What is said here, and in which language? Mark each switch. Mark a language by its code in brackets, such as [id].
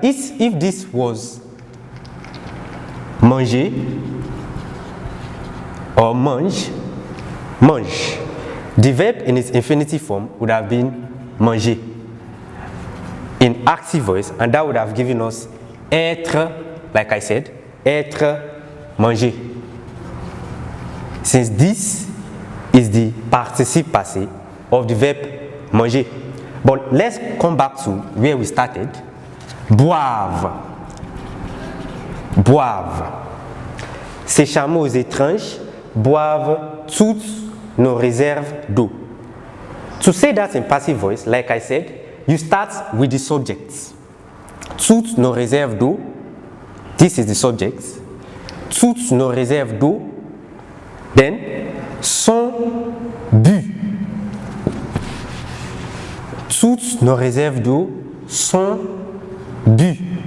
[en] If this was manger or mange, mange, the verb in its infinitive form would have been manger in active voice, and that would have given us être, like I said, être, manger. Since this is the participe passé of the verb manger. But let's come back to where we started. [fr] Boivent. Boivent. Ces chameaux étranges boivent toutes nos réserves d'eau. [en] To say that in passive voice, like I said, you start with the subject. [fr] Toutes nos réserves d'eau. [en] This is the subject. [fr] Toutes nos réserves d'eau. [en] Then, [fr] sont bu. Toutes nos réserves d'eau sont bu.